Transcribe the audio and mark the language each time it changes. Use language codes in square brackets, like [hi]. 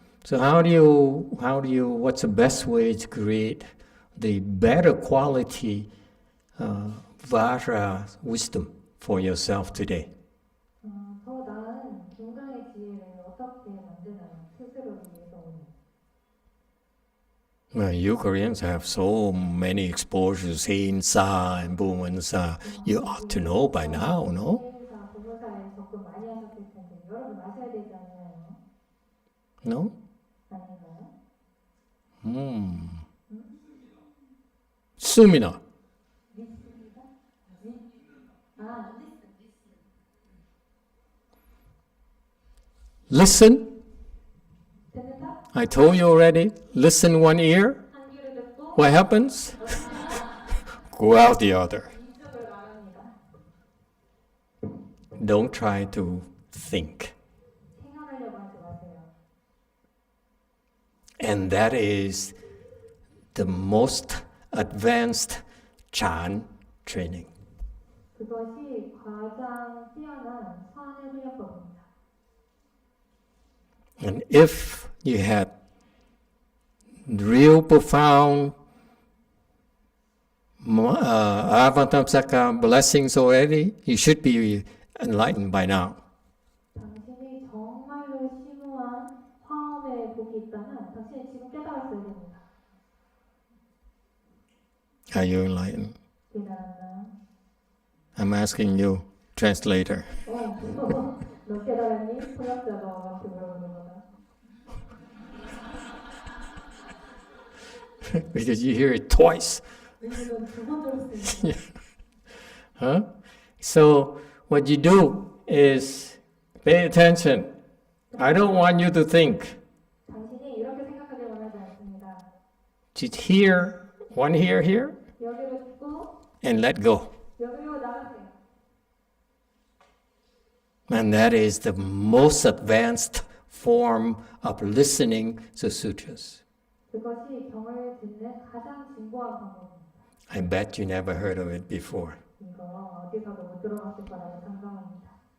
[en] So what's the best way to create the better quality Vajra wisdom for yourself today? [ko] 더 나은 건강의 지혜를 어떻게 만드나요? 스스로를 위해서 오늘. [en] Well, you Koreans have so many exposures, Heinsa and Bumensa. You ought to know by now, no? [ko] 인사, 부모사에 접근 많이 하셨을 텐데 여러분 아셔야 되지 않나요? [en] No? [ko] 아닌가요? Sumina. [en] Listen. [ko] 듣는다? [en] I told you already. Listen one ear. [ko] 한 귀로 듣고 [en] What happens? Go out the other. [ko] 이쪽으로 나갑니다. [en] Don't try to think. [ko] 생각하려고 하지 마세요. [en] And that is the most advanced Chan training. [ko] 그것이 가장 뛰어난 선의 훈련법입니다. [en] And if you had real profound Avatamsaka blessings already, you should be enlightened by now. [ko] 당신이 정말로 심오한 화엄의 복이 있다면 당신이 지금 깨달았어야 됩니다. [en] Are you enlightened? [ko] 깨달았나요? [en] I'm asking you, translator. [ko] 너 깨달았니? 통역자가 와서 물어보는 거다. [en] Because you hear it twice. [ko] 왜냐면 두번 들었으니까. Huh? [en] So what you do is pay attention. I don't want you to think. [ko] 당신이 이렇게 생각하길 원하지 않습니다. [en] Just hear, one ear here, [ko] 여기로 듣고 [en] and let go. [ko] 여기로 나가세요. [en] And that is the most advanced form of listening to sutras. [ko] 그것이 경을 듣는 가장 진보한 방법입니다. [en] I bet you never heard of it before. [ko] 이거 어디서도 못 들어봤을 거라고 상상합니다.